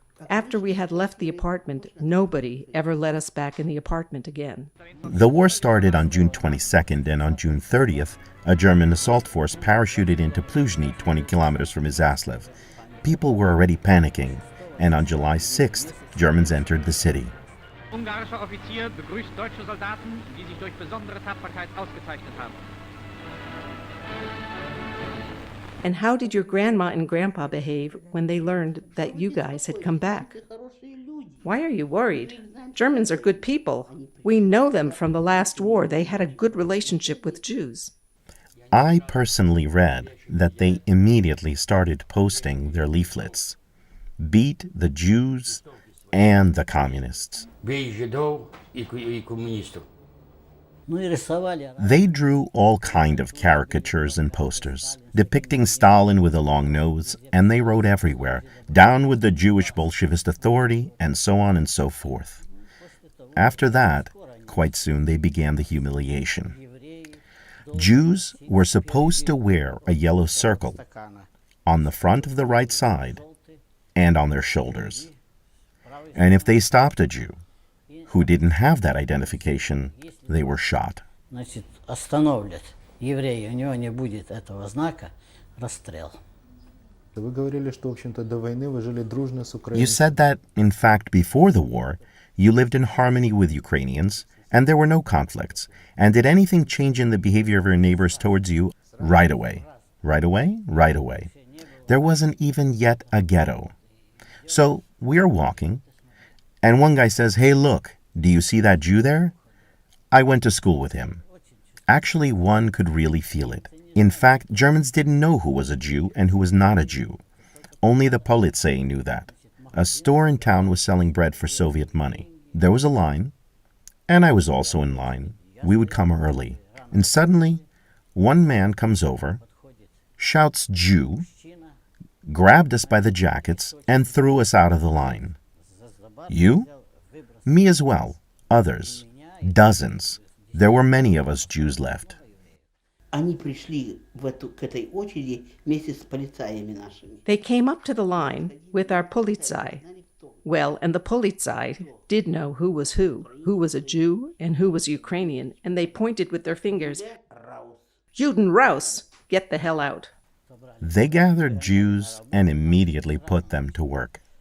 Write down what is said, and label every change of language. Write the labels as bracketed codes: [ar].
[en] After we had left the apartment, nobody ever let us back in the apartment again. The war started on June 22nd, and on June 30th, a German assault force parachuted into Pluzhny, 20 kilometers from Izyaslav. People were already panicking, and on July 6th, Germans entered the city. [de] Ungarischer Offizier begrüßt deutsche Soldaten, die sich durch besondere Tapferkeit ausgezeichnet haben. [en] And how did your grandma and grandpa behave when they learned that you guys had come back? Why are you worried? Germans are good people. We know them from the last war. They had a good relationship with Jews. I personally read that they immediately started posting their leaflets. Beat the Jews and the communists. They drew all kind of caricatures and posters, depicting Stalin with a long nose, and they wrote everywhere, "Down with the Jewish Bolshevist authority," and so on and so forth. After that, quite soon they began the humiliation. Jews were supposed to wear a yellow circle on the front of the right side and on their shoulders. And if they stopped a Jew who didn't have that identification, they were shot. [ru] Значит, остановят еврея, у него не будет этого знака, расстрел. [en] You said that, in fact, before the war, you lived in harmony with Ukrainians, and there were no conflicts. And did anything change in the behavior of your neighbors towards you? Right away. Right away? Right away. There wasn't even yet a ghetto. So we're walking, and one guy says, "Hey, look, do you see that Jew there?" I went to school with him. Actually, one could really feel it. In fact, Germans didn't know who was a Jew and who was not a Jew. Only the Polizei knew that. A store in town was selling bread for Soviet money. There was a line, and I was also in line. We would come early. And suddenly, one man comes over, shouts "Jew," grabbed us by the jackets, and threw us out of the line. You? Me as well. Others. Dozens. There were many of us Jews left. [ru] Они пришли к этой очереди вместе с полицаями нашими. [en] They came up to the line with our Polizei. Well, and the Polizei did know who was was a Jew and who was Ukrainian, and they pointed with their fingers, [de] "Juden raus! [en] Get the hell out!" They gathered Jews and immediately put them to work.